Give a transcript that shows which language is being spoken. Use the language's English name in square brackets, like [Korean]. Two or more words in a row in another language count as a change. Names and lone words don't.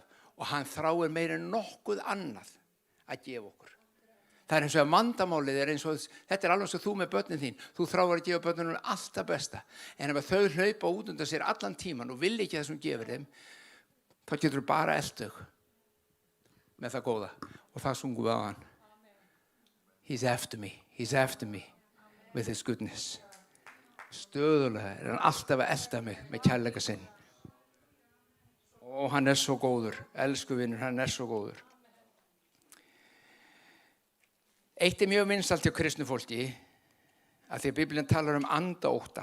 [Icelandic] Og hann þráir meira en nokkuð annað að gefa okkur. Það er eins og að vandamálið er eins og, þetta er alveg eins og þú með börnin þín. Þú þráir að gefa börnunum alltaf besta. En ef þau hlaupa út undan sér allan tíman og vilja ekki það sem gefur þeim, þá getur þú bara elt þau með það góða. Og það sungum við á hann. [English] He's after me with his goodness. [Icelandic] Stöðulega er hann alltaf að elta mig með kærleika sinn. Og hann er svo góður. Elsku vinur, hann er svo góður. Eitt er mjög vinsælt hjá kristnu fólki að því að Biblían talar andaótta.